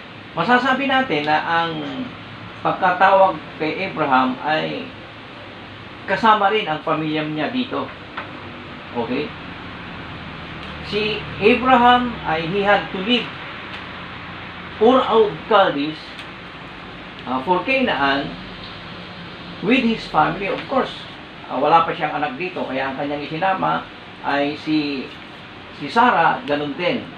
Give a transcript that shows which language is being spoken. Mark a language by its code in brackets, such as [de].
[tl] Masasabi natin na ang pagkatawag kay Abraham ay kasama rin ang pamilya niya dito. [en] Okay? [tl] Si Abraham ay [en] he had to leave Ur of Chaldees for Canaan with his family. Of course, [tl] wala pa siyang anak dito, kaya ang kanyang isinama ay si Sarah, ganun din.